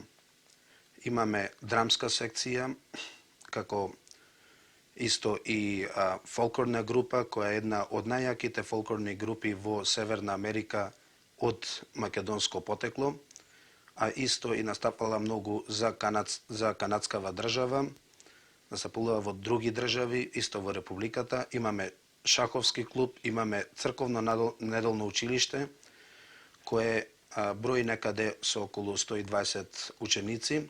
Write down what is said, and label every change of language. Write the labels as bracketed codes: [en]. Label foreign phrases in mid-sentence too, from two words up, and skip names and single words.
[mk] Имаме драмска секција, како исто и фолклорна група, која е една од најјаките фолклорни групи во Северна Америка од македонско потекло, а исто и настапала многу за канадскава држава, настапува во други држави, исто во Републиката. Имаме шаховски клуб, имаме црковно неделно училиште, кое брои некаде со околу 120 ученици.